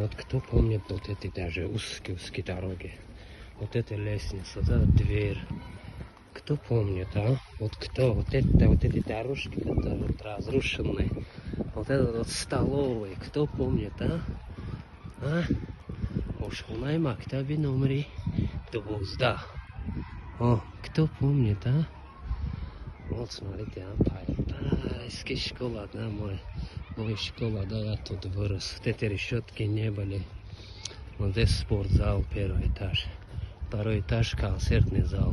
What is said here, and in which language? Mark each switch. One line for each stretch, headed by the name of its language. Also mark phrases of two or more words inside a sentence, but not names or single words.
Russian: Вот кто помнит вот эти даже узкие дороги? Вот эта лестница, да, дверь. Кто помнит, а? Вот кто? Вот эти дорожки, которые вот разрушенные. Вот этот вот столовый. Кто помнит, а? А?
Tajik: Ошхунай мактаби номери 12.
Russian: О, кто помнит, а? Вот смотрите, а, тайская школа, да, моя школа, да, я тут вырос. Вот эти решетки не были. Вот здесь спортзал, первый этаж. Второй этаж концертный зал.